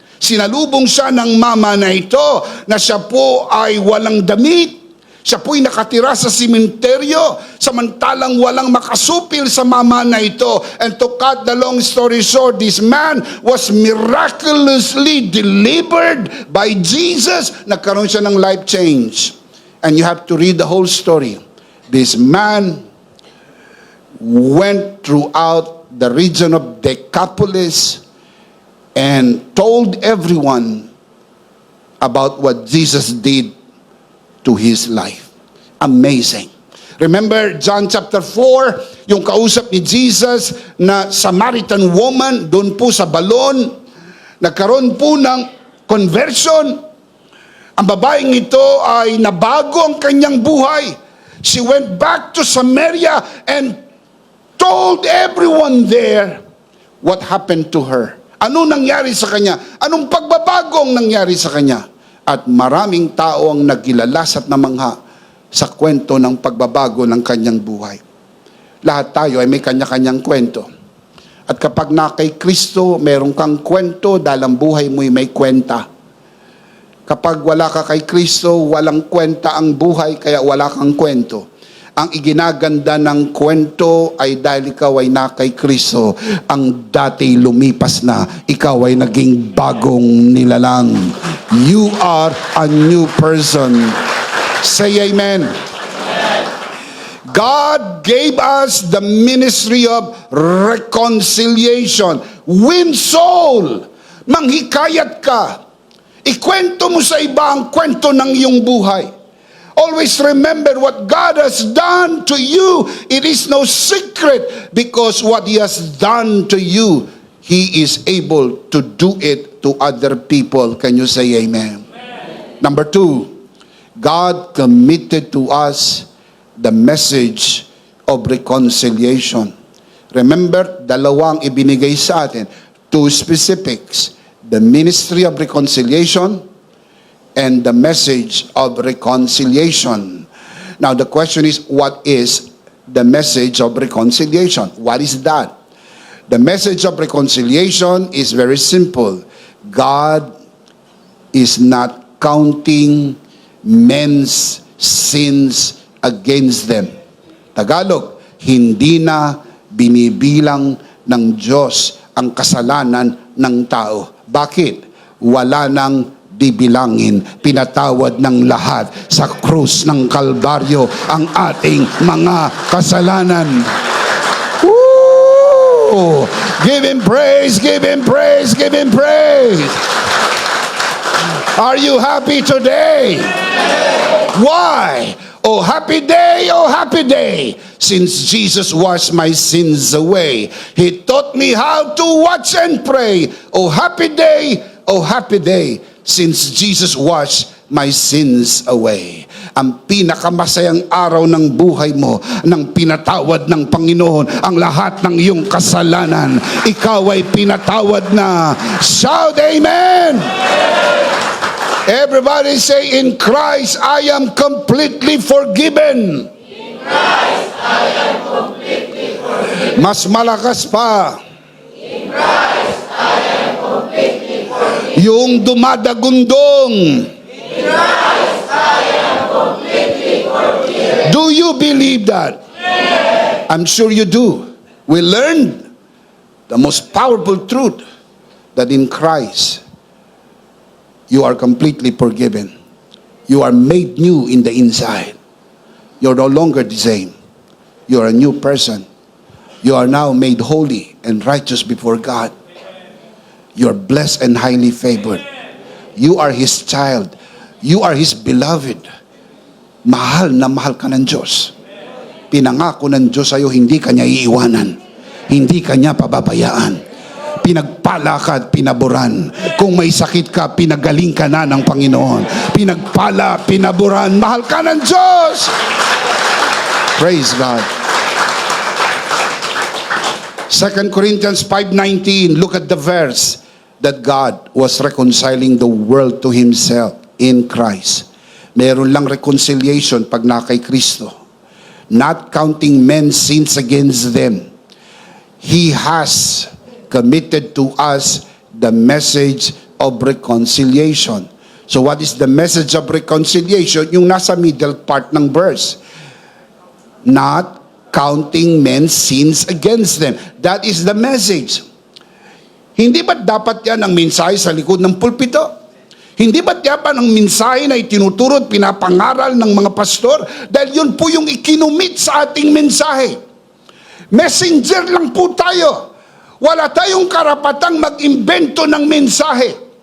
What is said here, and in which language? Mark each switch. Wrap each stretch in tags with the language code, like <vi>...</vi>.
<tl>Sinalubong siya ng mama na ito na siya po ay walang damit. Siya po'y nakatira sa simenteryo, samantalang walang makasupil sa mama na ito.</tl> <en>And to cut the long story short, this man was miraculously delivered by Jesus.</en> <tl>Nagkaroon siya ng</tl> <en>life change. And you have to read the whole story. This man went throughout the region of Decapolis and told everyone about what Jesus did to his life. Amazing. Remember John chapter 4,</en> <tl>yung kausap ni Jesus na</tl> <en>Samaritan woman</en> <tl>doon po sa balon, nagkaroon po ng conversion. Ang babaeng ito ay nabago ang kanyang buhay.</tl> <en>She went back to Samaria and told everyone there what happened to her.</en> <tl>Ano nangyari sa kanya? Anong pagbabago ang nangyari sa kanya? At maraming tao ang nagilalas at namangha sa kwento ng pagbabago ng kanyang buhay. Lahat tayo ay may kanya-kanyang kwento. At kapag na kay Kristo, meron kang kwento dahil ang buhay mo'y may kwenta. Kapag wala ka kay Kristo, walang kwenta ang buhay, kaya wala kang kwento. Ang iginaganda ng kwento ay dahil ikaw ay na kay Kristo. Ang dati lumipas na, ikaw ay naging bagong nilalang.</tl> <en>You are a new person. Say amen. God gave us the ministry of reconciliation. Win soul.</en> <tl>Manghikayat ka. Ikwento mo sa iba ang kwento ng iyong buhay.</tl> <en>Always remember what God has done to you. It is no secret because what He has done to you, He is able to do it to other people. Can you say amen? Number 2, God committed to us the message of reconciliation.</en> <tl>Remember, dalawang ibinigay sa atin.</tl> <en>2 specifics. The ministry of reconciliation and the message of reconciliation. Now the question is, what is the message of reconciliation? What is that? The message of reconciliation is very simple. God is not counting men's sins against them.</en> <tl>Tagalog, hindi na binibilang ng Diyos ang kasalanan ng tao. Bakit? Wala nang bibilangin, pinatawad ng lahat sa krus ng Kalbaryo ang ating mga kasalanan. Woo!</tl> <en>Give Him praise, give Him praise, give Him praise. Are you happy today? Why? Oh happy day, since Jesus washed my sins away. He taught me how to watch and pray. Oh happy day, since Jesus washed my sins away.</en> <tl>Ang pinakamasayang araw ng buhay mo, nang pinatawad ng Panginoon ang lahat ng iyong kasalanan. Ikaw ay pinatawad na.</tl> <en>Shout amen! Everybody say, in Christ I am completely forgiven. In Christ I am completely forgiven.</en> <tl>Mas malakas pa.</tl> <en>In Christ I am completely forgiven.</en> <tl>Yung dumadagundong.</tl> <en>In Christ I am completely forgiven. Do you believe that? Yes. I'm sure you do. We learned the most powerful truth that in Christ you are completely forgiven. You are made new in the inside. You're no longer the same. You are a new person. You are now made holy and righteous before God. You are blessed and highly favored. You are His child. You are His beloved.</en> <tl>Mahal na mahal ka ng Diyos. Pinangako ng Diyos sa'yo, hindi ka niya iiwanan. Hindi ka niya pababayaan. pinagpala ka at pinaburan. Kung may sakit ka, pinagaling ka na ng Panginoon. Pinagpala, pinaburan, mahal ka ng Diyos.</tl> <en>Praise God. 2 Corinthians 5:19, look at the verse that God was reconciling the world to Himself in Christ.</en> <tl>Meron lang reconciliation pag na kay Kristo.</tl> <en>Not counting men's sins against them. He has committed to us the message of reconciliation. So what is the message of reconciliation?</en> <tl>Yung nasa middle part ng verse.</tl> <en>Not counting men's sins against them. That is the message.</en> <tl>Hindi ba dapat yan ang mensahe sa likod ng pulpito? Hindi ba dapat ang mensahe na itinuturo at pinapangaral ng mga pastor? Dahil yun po yung ikinumit sa ating mensahe. Messenger lang po tayo. Wala tayong karapatang mag-imbento ng mensahe.</tl>